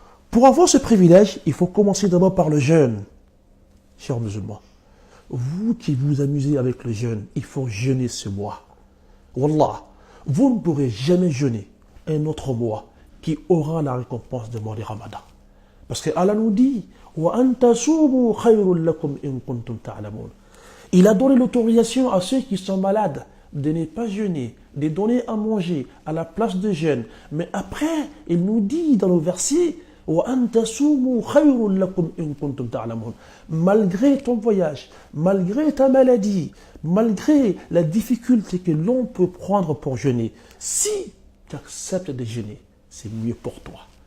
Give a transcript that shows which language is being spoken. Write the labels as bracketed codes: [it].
[fr] Pour avoir ce privilège, il faut commencer d'abord par le jeûne. Chers musulmans, vous qui vous amusez avec le jeûne, il faut jeûner ce mois. Wallah, vous ne pourrez jamais jeûner un autre mois qui aura la récompense du mois de Ramadan. Parce que Allah nous dit [ar] وَأَن تَصُومُوا خَيْرٌ لَكُمْ إِن كُنتُمْ تَعْلَمُونَ. [fr] Il a donné l'autorisation à ceux qui sont malades de ne pas jeûner, de donner à manger à la place de jeûne. Mais après, il nous dit dans le verset [ar] وَأَن تَصُومُوا خَيْرٌ لَكُمْ إِن كُنتُمْ تَعْلَمُونَ. [fr] Malgré ton voyage, malgré ta maladie, malgré la difficulté que l'on peut prendre pour jeûner, si tu acceptes de jeûner, c'est mieux pour toi.